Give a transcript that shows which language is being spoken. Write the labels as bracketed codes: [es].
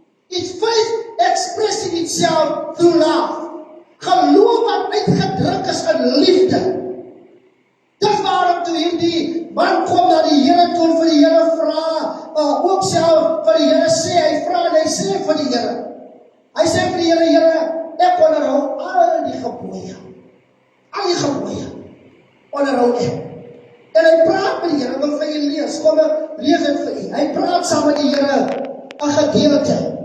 [en] It's faith expressing itself through love. [af] Geloof wat uitgedruk is in liefde. Dis waarom toe hierdie man kom na die Here toe vir die Here vra, ook self vir die Here sê, hy vra en hy sê vir die Here. Hy sê vir die Here, Here, ek onderhou al die gebooie. Al die gebooie onderhou ek. En hy praat met die Here, wil vir jy lees, kom ek lees dit vir jy. Hy praat saam met die Here, 'n gedeelte.